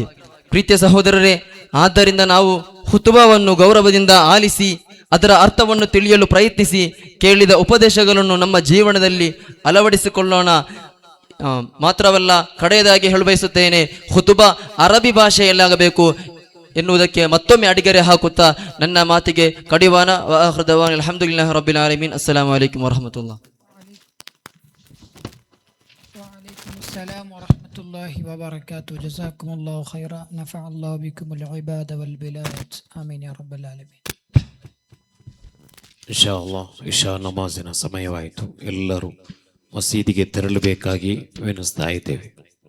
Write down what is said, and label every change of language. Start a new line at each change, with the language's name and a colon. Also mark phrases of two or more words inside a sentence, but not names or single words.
Kannada: ಪ್ರೀತಿಯ ಸಹೋದರರೇ, ಆದ್ದರಿಂದ ನಾವು ಹುತುಬವನ್ನು ಗೌರವದಿಂದ ಆಲಿಸಿ ಅದರ ಅರ್ಥವನ್ನು ತಿಳಿಯಲು ಪ್ರಯತ್ನಿಸಿ ಕೇಳಿದ ಉಪದೇಶಗಳನ್ನು ನಮ್ಮ ಜೀವನದಲ್ಲಿ ಅಳವಡಿಸಿಕೊಳ್ಳೋಣ. ಮಾತ್ರವಲ್ಲ, ಕಡೆಯದಾಗಿ ಹೇಳಬಯಸುತ್ತೇನೆ, ಹುತುಬ ಅರಬಿ ಭಾಷೆಯಲ್ಲಾಗಬೇಕು ಎನ್ನುವುದಕ್ಕೆ ಮತ್ತೊಮ್ಮೆ ಅಡಿಗೆರೆ ಹಾಕುತ್ತಾ ನನ್ನ ಮಾತಿಗೆ ಕಡಿವಾಣ.
Arabic: الحمد لله رب العالمين. السلام عليكم ورحمة الله. السلام ورحمة الله وبركاته. جزاكم الله خيرا. نفع الله بكم العباد والبلاد. آمين يا رب العالمين. إن شاء الله
Kannada: ಇಶಾ ನಮಾಜಿನ ಸಮಯವಾಯಿತು. ಎಲ್ಲರೂ ಮಸೀದಿಗೆ ತೆರಳಬೇಕಾಗಿ ವಿನಿಸ್ತಾ ಇದ್ದೇವೆ.